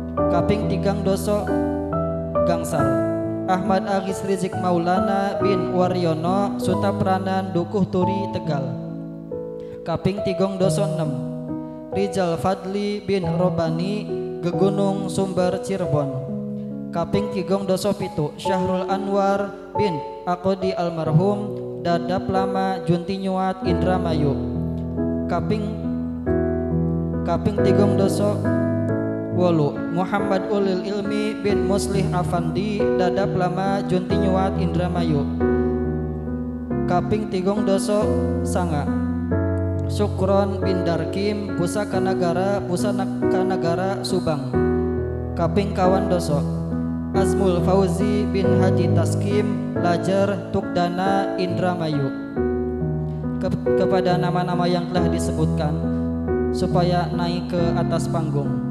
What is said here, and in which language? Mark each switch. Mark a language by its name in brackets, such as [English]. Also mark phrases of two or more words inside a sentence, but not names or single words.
[Javanese] Kaping 32 gangsal Ahmad Agis Rizik Maulana bin Waryono Sutapranan Dukuh Turi Tegal. Kaping 36 Rizal Fadli bin Robani Gegunung Sumber Cirebon. Kaping 37 Syahrul Anwar bin Akodi almarhum Dadap Lama Junti Nyuat Indramayu. Kaping 38 Muhammad Ulil Ilmi bin Muslih Afandi Dadap Lama Junti Nyuat Indramayu. Kaping 39 Syukron bin Darkim Pusaka Negara Subang. Kaping 40 Azmul Fauzi bin Haji Taskim Lajar Tukdana Indramayu. [Indonesian] Kepada nama-nama yang telah disebutkan supaya naik ke atas panggung.